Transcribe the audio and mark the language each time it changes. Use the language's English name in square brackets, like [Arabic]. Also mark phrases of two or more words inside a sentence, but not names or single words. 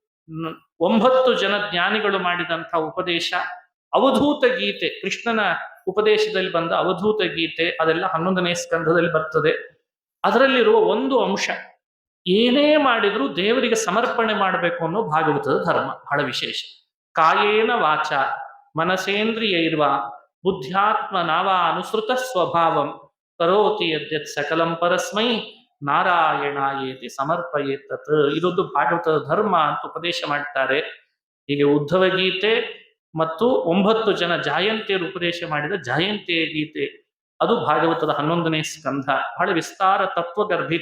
[Kannada] 9 ಜನ ಜ್ಞಾನಿಗಳು ಮಾಡಿದಂಥ ಉಪದೇಶ, ಅವಧೂತ ಗೀತೆ, ಕೃಷ್ಣನ ಉಪದೇಶದಲ್ಲಿ ಬಂದ ಅವಧೂತ ಗೀತೆ, ಅದೆಲ್ಲ 11ನೇ ಸ್ಕಂಧದಲ್ಲಿ ಬರ್ತದೆ. ಅದರಲ್ಲಿರುವ ಒಂದು ಅಂಶ, ಏನೇ ಮಾಡಿದ್ರೂ ದೇವರಿಗೆ ಸಮರ್ಪಣೆ ಮಾಡಬೇಕು ಅನ್ನೋ ಭಾಗವತದ ಧರ್ಮ ಬಹಳ ವಿಶೇಷ. [Sanskrit] ಕಾಯೇನ ವಾಚ ಮನಸೇಂದ್ರಿಯೈರ್ವ ಬುದ್ಧ್ಯಾತ್ಮ ನಾವಾ ಅನುಸೃತ ಸ್ವಭಾವಂ ಕರೋತಿ ಯದ್ಯತ್ ಸಕಲಂ ಪರಸ್ಮೈ ನಾರಾಯಣಾಯೇತಿ ಸಮರ್ಪಯೇತತ್. [Kannada] ಇದೊಂದು ಭಾಗವತದ ಧರ್ಮ ಅಂತ ಉಪದೇಶ ಮಾಡ್ತಾರೆ. ಹೀಗೆ ಉದ್ಧವ ಗೀತೆ ಮತ್ತು 9 ಜನ ಜಾಯಂತಿಯರು ಉಪದೇಶ ಮಾಡಿದ ಜಾಯಂತಿಯ ಗೀತೆ, ಅದು ಭಾಗವತದ 11ನೇ ಸ್ಕಂಧ. ಬಹಳ ವಿಸ್ತಾರ, ತತ್ವಗರ್ಭಿತ.